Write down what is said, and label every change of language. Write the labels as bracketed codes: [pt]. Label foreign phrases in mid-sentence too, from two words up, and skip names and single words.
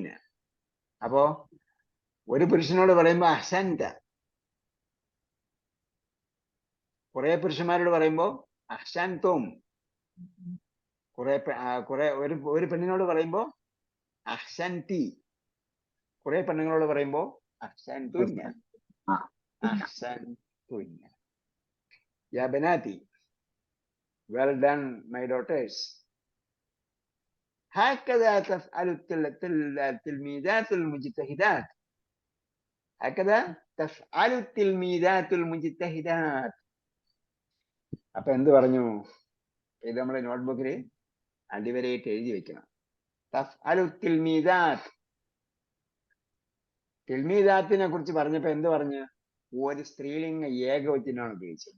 [ml] അപ്പോ ഒരു പുരുഷനോട് പറയുമ്പോ അഹ്സൻത, കുറെ പുരുഷന്മാരോട് പറയുമ്പോ അഹ്സൻതും, ഒരു പെണ്ണിനോട് പറയുമ്പോ അഹ്സൻതി, കുറെ പെണ്ണുങ്ങളോട് പറയുമ്പോ അഹ്സൻതുന്ന അഹ്സൻതുന്ന. [ar] يا بناتي [en] well done my daughters. [ar] هكذا تفعل التلميذات المجتهدات. هكذا تفعل التلميذات المجتهدات. [ml] അപ്പൊ എന്ത് പറഞ്ഞു? ഇത് നമ്മുടെ നോട്ട്ബുക്കിൽ അടിവരയിട്ട് എഴുതി വെക്കണം. [ar] تفعل تلميذات. [ml] തിൽമീദാത്തിനെ കുറിച്ച് പറഞ്ഞപ്പോ എന്ത് പറഞ്ഞു? ഒരു സ്ത്രീലിംഗ ഏകവചനമാണ് ഉപയോഗിച്ചത്.